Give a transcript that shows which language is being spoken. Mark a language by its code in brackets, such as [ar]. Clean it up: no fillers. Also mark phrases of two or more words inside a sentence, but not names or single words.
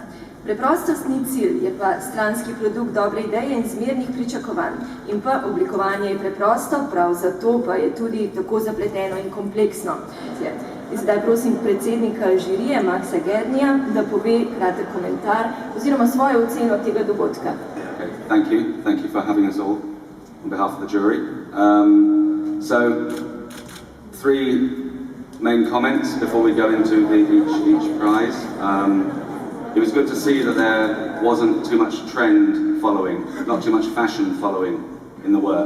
[sl] Preprostost ni cilj, je pa stranski produkt dobre ideje in zmernih pričakovanj. In pa oblikovanje je preprosto, prav zato pa je tudi tako zapleteno in kompleksno. In zdaj prosim predsednika žirije, Maxa Gernija, da pove kratek komentar oziroma svojo oceno tega dogodka. [en] Thank you for having us all on behalf of the jury. So, 3 main comments before we go into each prize. It was good to see that there wasn't too much trend following, not too much fashion following in the work.